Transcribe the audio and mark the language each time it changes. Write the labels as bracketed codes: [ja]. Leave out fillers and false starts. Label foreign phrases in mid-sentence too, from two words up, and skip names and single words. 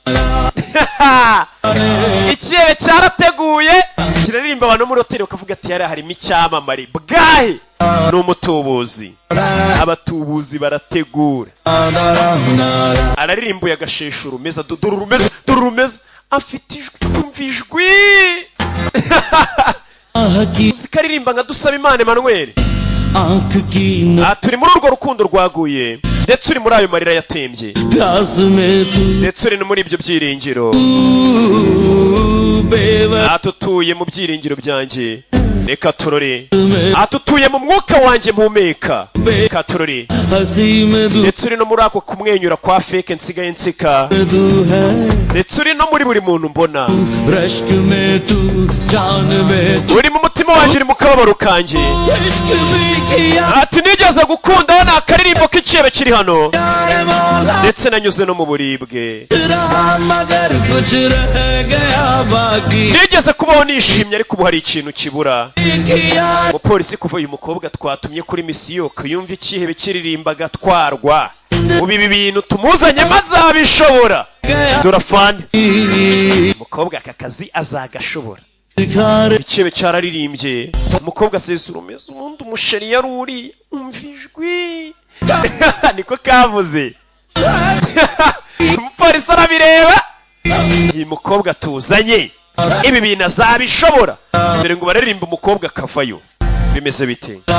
[rw] ikirere cyarateguye kiraririmba abantu muri hoteli bakavuga ati yari harimo icyamamare bwahe ni umutubuzi abatubuzi barategura araririmbuye agashesha urumeza dore urumeza afite ijwi kumva ijwi uzikaririmba nka dusaba Imana Emmanuel turi muri urwo rukundo rwaguye ndetse uri muri ayo marira yatembye [hi] प्यास में तू [rw] ndetse uri no muri ibyo byiringiro atutuye mu byiringiro byanjye reka turore atutuye mu mwuka wanjye mpumeka reka turore [hi] हंसी में तू [rw] ndetse uri no muri ako kumwenyura kwa fake nsigaye nseka [hi] है [rw] ndetse uri no muri buri muntu mbona [hi] रश्क में तू जान में तू [rw] uri mu mutima wanjye uri mu kababaro kanjye [hi] इश्क भी किया [rw] ati nigeze gukunda ni akaririmbo k'icebe kiri hano [hi] यार मौला [rw] ndetse nanyuze no mu buribwe [hi] रहा मगर कुछ रह गया बाकी [rw] nigeze kubaho nishimye ariko ubu hari ikintu kibura [hi] किया [rw] umupolisi kuva uyu mukobwa twatumye kuri misiyo kuyumva ikihebe kiririmba agatwarwa ubu ibi bintu tumuzanye maze abishobora dorafani umukobwa aka kazi azagashobora ikihebe cyararirimbye umukobwa asesa urumeza ubundi umusheri yari uri umva ijwi niko kavuze umupolisi arabireba uyu mukobwa tuzanye ibi bintu azabishobora dore ngo bararirimba umukobwa akavayo bimeze bite